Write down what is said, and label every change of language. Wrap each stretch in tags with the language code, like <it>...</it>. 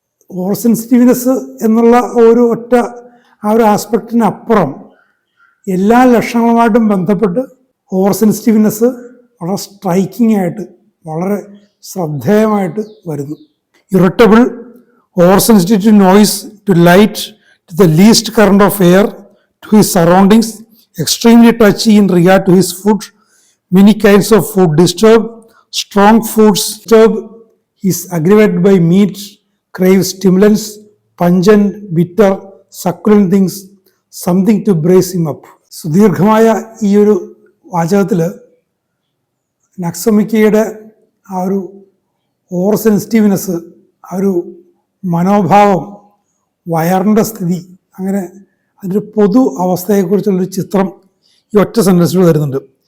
<ml>ഓവർസെൻസിറ്റീവ്നെസ് എന്നുള്ള ഒരു ഒറ്റ ആ ഒരു ആസ്പെക്റ്റിനപ്പുറം എല്ലാ ലക്ഷണങ്ങളുമായിട്ടും ബന്ധപ്പെട്ട് ഓവർസെൻസിറ്റീവ്നെസ് വളരെ സ്ട്രൈക്കിംഗ് ആയിട്ട്, വളരെ ശ്രദ്ധേയമായിട്ട് വരുന്നു.</ml> <en>Irritable, oversensitive to noise, to light, to the least current of air, to his surroundings, extremely touchy in regard to his food, many kinds of food disturb, strong foods disturb, he is aggravated by meat, craves stimulants, pungent, bitter, succulent things, something to brace him up.</en> <ml>സുദീർഘമായ ഈ ഒരു വാചകത്തിൽ നക്സൊമിക്കയുടെ ആ ഒരു over sensitiveness, ആ ഒരു മനോഭാവം, വയറിൻ്റെ സ്ഥിതി, അങ്ങനെ അതിൻ്റെ പൊതു അവസ്ഥയെക്കുറിച്ചുള്ളൊരു ചിത്രം ഈ ഒറ്റ സെൻറ്റൻസിൽ വരുന്നുണ്ട്.</ml>